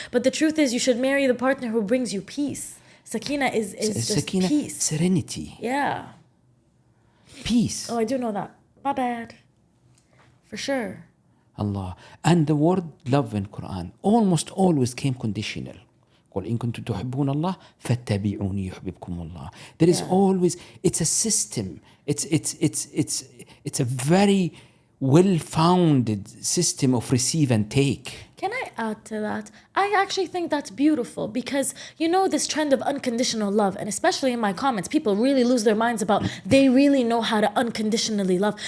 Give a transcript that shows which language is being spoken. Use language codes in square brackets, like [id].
[en] But the truth is, you should marry the partner who brings you peace. Sakina is just Sakina, peace. serenity. Yeah. Peace. Oh, I do know that. My bad. For sure. Allah. And the word love in Quran almost always came conditional. [ar] قل إن كنتم تحبون الله فاتبعوني يحببكم الله. [en] There is always, it's a system. It's a very well-founded system of receive and take. Can I add to that? I actually think that's beautiful because, this trend of unconditional love, and especially in my comments, people really lose their minds about they really know how to unconditionally love.